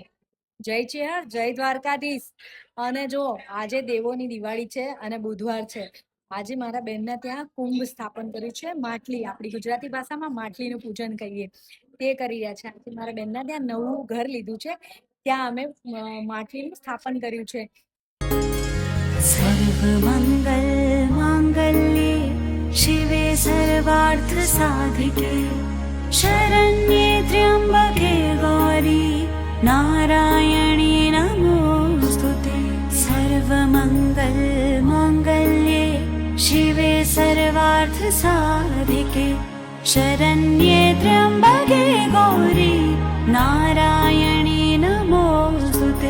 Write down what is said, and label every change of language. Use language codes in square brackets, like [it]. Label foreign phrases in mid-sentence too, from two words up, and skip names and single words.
[gu] જય ચેહર, જય દ્વારકાધીશ. અને જો આજે દેવોની દિવાળી છે અને બુધવાર છે. આજે મારા બેનના ત્યાં કુંભ સ્થાપન કર્યું છે. માટલી, આપણી ગુજરાતી ભાષામાં માટલીનું પૂજન કહીએ, તે કરી રહ્યા છે. આજે મારા બેનના ત્યાં નવું ઘર લીધું છે, ત્યાં અમે માટલીનું સ્થાપન કર્યું છે. [sa] सर्वमङ्गल माङ्गल्ये शिवे सर्वार्थ साधिके शरण्ये त्र्यम्बके गौरी नारायणी नमोस्तुते। सर्वमङ्गल माङ्गल्ये शिवे सर्वार्थ साधिके शरण्ये त्र्यम्बके गौरी नारायणी नमोस्तुते।